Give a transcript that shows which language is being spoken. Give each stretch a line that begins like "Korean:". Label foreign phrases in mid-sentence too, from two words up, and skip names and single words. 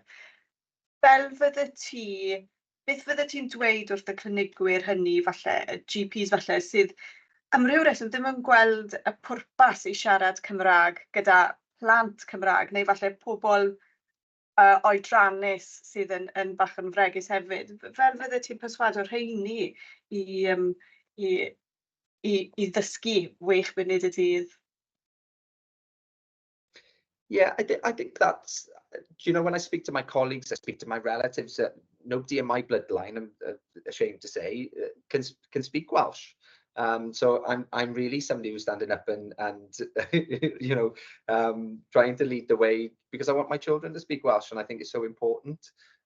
Welsh: Beth fydde ti'n dweud wrth y clinigwyr hynny, falle, y GPs falle, sydd am ryw reswm ddim yn gweld y pwrpas i siarad Cymraeg gyda plant Cymraeg, neu falle pobl oedrannus sydd yn bach yn fregus hefyd. Fel fydde ti'n perswado rheini i ddysgu wych munud y dydd?
English: Yeah, I think that's, you know, when I speak to my colleagues, I speak to my relatives, nobody in my bloodline, I'm ashamed to say, can speak Welsh. So I'm really somebody who's standing up and you know, trying to lead the way, because I want my children to speak Welsh, and I think it's so important.